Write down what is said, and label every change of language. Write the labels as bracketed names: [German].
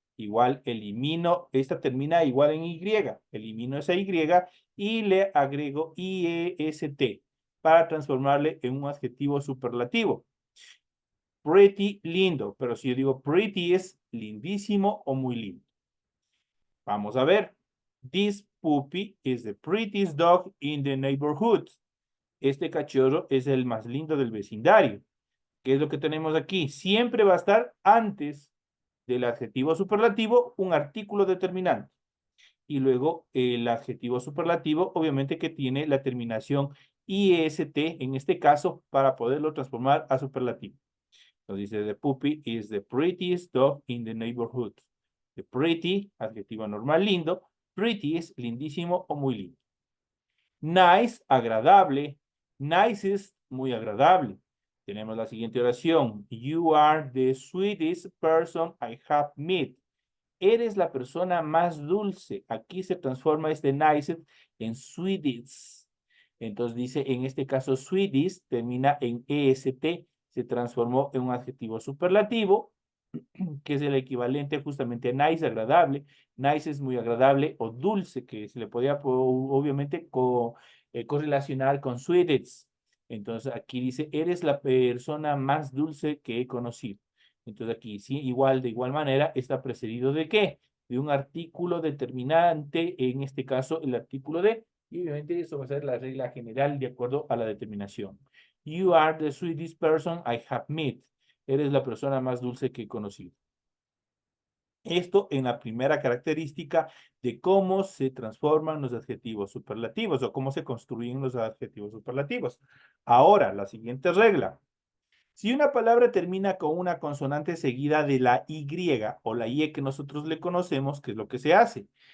[Spanish] Igual elimino, esta termina igual en Y, elimino esa Y y le agrego IEST para transformarle en un adjetivo superlativo. Pretty, lindo, pero si yo digo pretty es lindísimo o muy lindo. Vamos a ver. [English] This puppy is the prettiest dog in the neighborhood. [Spanish] Este cachorro es el más lindo del vecindario. ¿Qué es lo que tenemos aquí? Siempre va a estar antes del adjetivo superlativo un artículo determinante. Y luego el adjetivo superlativo, obviamente que tiene la terminación IST, en este caso, para poderlo transformar a superlativo. Entonces dice, [English] the puppy is the prettiest dog in the neighborhood. [Spanish] The pretty, adjetivo normal, lindo. Pretty es lindísimo o muy lindo. Nice, agradable. Nicest, muy agradable. Tenemos la siguiente oración. [English] You are the sweetest person I have met. [Spanish] Eres la persona más dulce. Aquí se transforma este nicest en sweetest. Entonces dice, en este caso, sweetest termina en EST. Se transformó en un adjetivo superlativo, que es el equivalente justamente a nice, agradable. Nice es muy agradable, o dulce, que se le podía obviamente correlacionar con sweetest. Entonces aquí dice, eres la persona más dulce que he conocido. Entonces aquí sí, de igual manera, está precedido ¿de qué? De un artículo determinante, en este caso el artículo de, y obviamente eso va a ser la regla general de acuerdo a la determinación. [English] You are the sweetest person I have met. [Spanish] Eres la persona más dulce que he conocido. Esto en la primera característica de cómo se transforman los adjetivos superlativos o cómo se construyen los adjetivos superlativos. Ahora, la siguiente regla. Si una palabra termina con una consonante seguida de la Y o la Y que nosotros le conocemos, ¿qué es lo que se hace?